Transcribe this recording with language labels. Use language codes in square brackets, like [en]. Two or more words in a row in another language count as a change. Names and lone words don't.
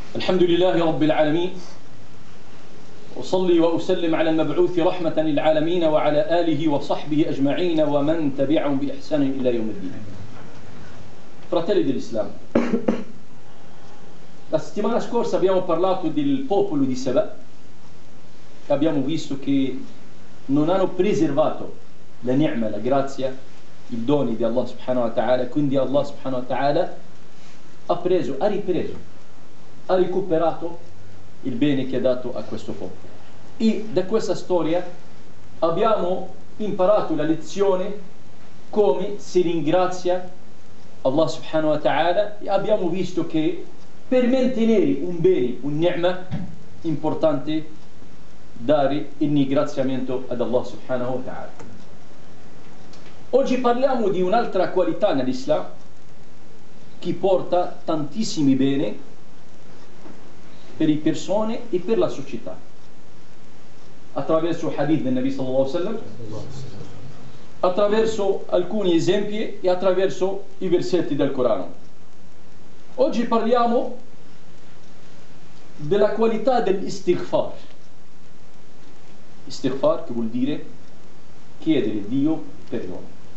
[ar] الحمد لله رب العالمين أصلي وأسلم على المبعوث رحمة للعالمين وعلى آله وصحبه أجمعين ومن تبعهم بإحسان إلى يوم الدين. [it] Fratelli dell'Islam, la settimana scorsa abbiamo parlato del popolo di Saba e abbiamo visto che non hanno preservato la ni'ma, la grazia, il dono di Allah [ar] سبحانه وتعالى, [it] quindi Allah [ar] سبحانه وتعالى [it] ha ripreso, ha recuperato il bene che ha dato a questo popolo. E da questa storia abbiamo imparato la lezione come si ringrazia Allah [ar] سبحانه وتعالى [it] e abbiamo visto che per mantenere un bene, un ni'ma, importante dare il ringraziamento ad Allah [ar] سبحانه وتعالى. [it] Oggi parliamo di un'altra qualità nell'Islam che porta tantissimi beni per le persone e per la società, attraverso il hadith del Nabi [ar] صلى الله عليه وسلم, [it] attraverso alcuni esempi e attraverso i versetti del Corano. Oggi parliamo della qualità dell'istighfar. Istighfar che vuol dire chiedere a Dio perdono.